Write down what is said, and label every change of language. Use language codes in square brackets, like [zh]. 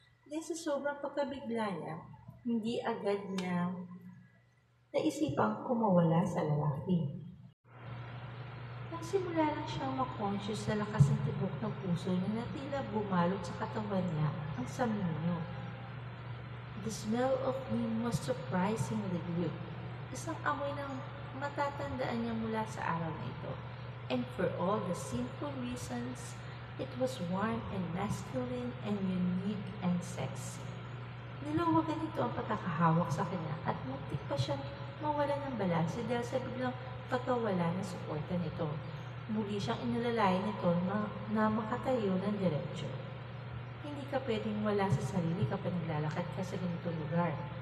[tl] Dahil sa sobrang pagkabigla niya, hindi agad niya naisipang kumawala sa lalaki. Nagsimula lang siyang makonscious na lakas ng tibok ng puso niya na tila bumalot sa katawan niya ang saminyo. [en] The smell of him was surprisingly good. [tl] Isang amoy ng matatandaan niya mula sa araw na ito. [en] And for all the simple reasons, it was warm and masculine and unique and sexy. [tl] Niluwagan nito ang pagkakahawak sa kanya at muntik pa siyang mawala ng balanse dahil sa biglang pagkawala ng suporta nito. Muli siyang inalalayan nito na makatayo ng diretsyo. Hindi ka pwedeng wala sa sarili kapag naglalakad ka sa ganitong lugar.